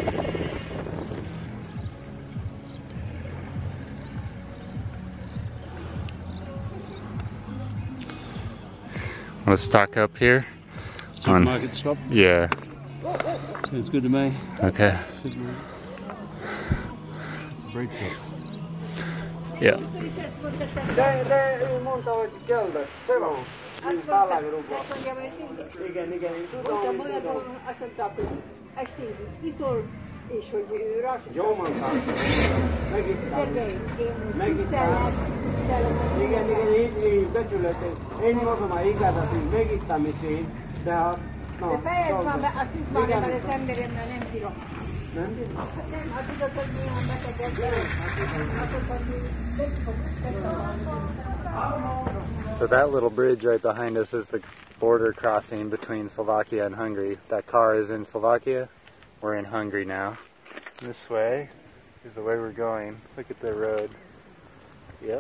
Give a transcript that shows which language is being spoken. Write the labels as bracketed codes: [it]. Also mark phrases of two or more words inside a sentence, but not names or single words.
[en] Let's stock up here. Supermarket stop? Yeah. Sounds good to me. Okay. Bread shop. Yeah. [hu] És hogy jól mondtam. Megittem. Igen, így becsületes. Én mondom, hogy igazat, hogy megittem is én, de ha... De fejezd már be, azt hisz már, mert az emberemmel nem bírom. Nem bírom? Nem, hát tudod, hogy milyen betegek. [en] So that little bridge right behind us is the border crossing between Slovakia and Hungary. That car is in Slovakia. We're in Hungary now. This way is the way we're going. Look at the road. Yep.